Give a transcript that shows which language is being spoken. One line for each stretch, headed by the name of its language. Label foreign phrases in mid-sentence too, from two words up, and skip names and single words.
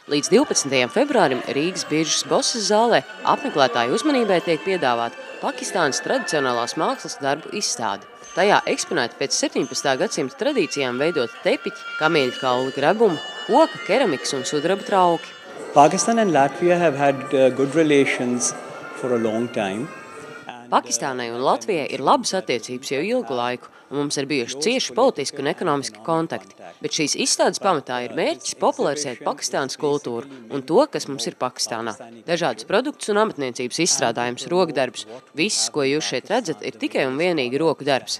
Latvian: Līdz 12. februārim Rīgas biržas Bosas zālē apmeklētāju uzmanībai tiek piedāvāta Pakistānas tradicionālās mākslas darbu izstāde. Tajā eksponēti pēc 17. gadsimta tradīcijām veidot tepiķi, kamieļu kaula grebumi, koka, keramikas un sudraba trauki.
English: Pakistan and Latvia have had good relations for a long time.
Latvian: Pakistānai un Latvijai ir labas attiecības jau ilgu laiku, un mums ir bijuši cieši politiski un ekonomiski kontakti. Bet šīs izstādes pamatā ir mērķis popularizēt Pakistānas kultūru un to, kas mums ir Pakistānā. Dažādas produktus un amatniecības izstrādājums, rokdarbs, viss, ko jūs šeit redzat, ir tikai un vienīgi roku darbs.